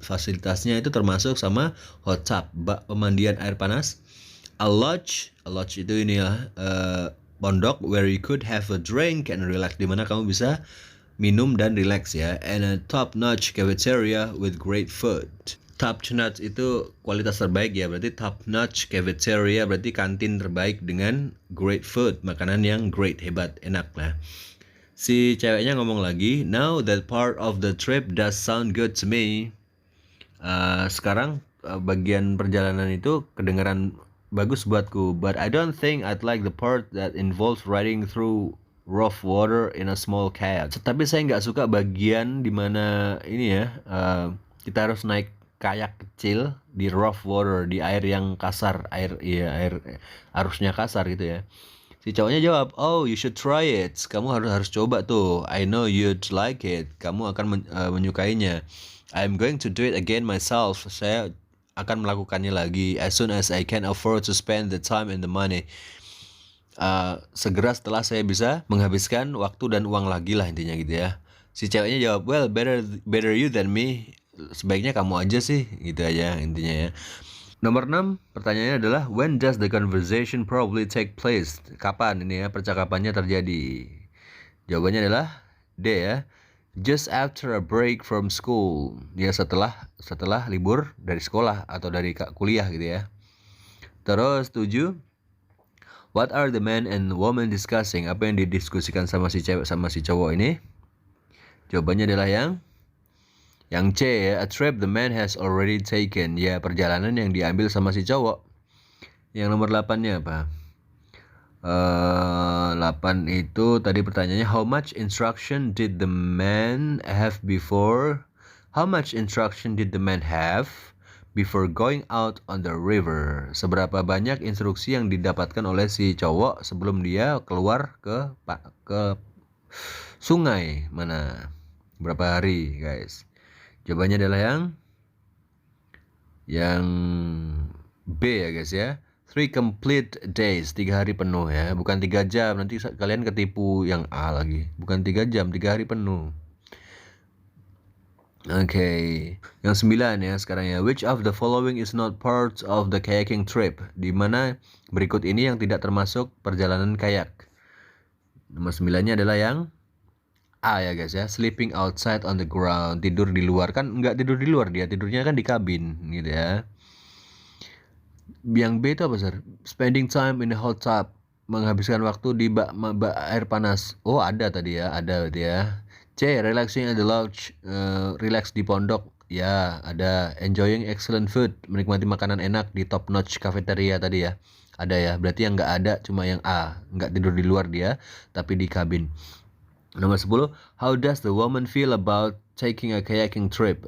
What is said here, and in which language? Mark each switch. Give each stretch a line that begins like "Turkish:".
Indonesian: Fasilitasnya itu termasuk sama hot tub, bak pemandian air panas. A lodge itu ini ya, pondok
English: where you could have a drink and relax,
Indonesian: di mana kamu bisa minum dan relax ya.
English: And a top notch cafeteria with great food.
Indonesian: Top notch itu kualitas terbaik ya, berarti top notch cafeteria berarti kantin terbaik dengan great food, makanan yang great, hebat, enak lah. Si ceweknya ngomong lagi,
English: now that part of the trip does sound good to me.
Indonesian: Sekarang bagian perjalanan itu kedengaran bagus buatku,
English: but I don't think I'd like the part that involves riding through rough water in a small kayak.
Indonesian: Tapi saya nggak suka bagian dimana ini ya, kita harus naik kayak kecil di rough water, di air yang kasar, air arusnya kasar gitu ya. Si cowoknya jawab,
English: oh you should try it,
Indonesian: kamu harus coba tuh,
English: I know you'd like it,
Indonesian: kamu akan menyukainya.
English: I'm going to do it again myself,
Indonesian: saya akan melakukannya lagi
English: as soon as I can afford to spend the time and the money.
Indonesian: Segera setelah saya bisa menghabiskan waktu dan uang lagi lah, intinya gitu ya. Si ceweknya jawab,
English: well better you than me,
Indonesian: sebaiknya kamu aja sih, gitu aja intinya ya. Nomor 6, pertanyaannya adalah
English: when does the conversation probably take place?
Indonesian: Kapan ini ya percakapannya terjadi? Jawabannya adalah D ya.
English: Just after a break from school.
Indonesian: Ya setelah libur dari sekolah atau dari kuliah gitu ya. Terus 7,
English: what are the man and woman discussing?
Indonesian: Apa yang didiskusikan sama si cewek sama si cowok ini? Jawabannya adalah yang C ya,
English: a trip the man has already taken.
Indonesian: Ya, perjalanan yang diambil sama si cowok. Yang nomor 8-nya apa? 8 itu tadi pertanyaannya,
English: how much instruction did the man have before? How much instruction did the man have before going out on the river?
Indonesian: Seberapa banyak instruksi yang didapatkan oleh si cowok sebelum dia keluar ke sungai mana? Berapa hari, guys? Jawabannya adalah yang B ya guys ya.
English: 3 complete days,
Indonesian: 3 hari penuh ya. Bukan 3 jam, nanti kalian ketipu yang A lagi. Bukan 3 jam, 3 hari penuh. Oke, yang 9 ya sekarang ya.
English: Which of the following is not part of the kayaking trip?
Indonesian: Di mana berikut ini yang tidak termasuk perjalanan kayak? Nomor 9-nya adalah yang A ya guys ya,
English: sleeping outside on the ground,
Indonesian: tidur di luar. Kan nggak tidur di luar, dia tidurnya kan di kabin gitu ya. Yang B itu apa sir?
English: Spending time in a hot tub,
Indonesian: menghabiskan waktu di bak air panas. Oh ada tadi ya, ada berarti ya. C,
English: relaxing at the lodge,
Indonesian: relax di pondok. Ya ada.
English: Enjoying excellent food,
Indonesian: menikmati makanan enak di top notch cafeteria tadi ya. Ada ya, berarti yang nggak ada cuma yang A, nggak tidur di luar dia, tapi di kabin. Nomor 10,
English: how does the woman feel about taking a kayaking trip?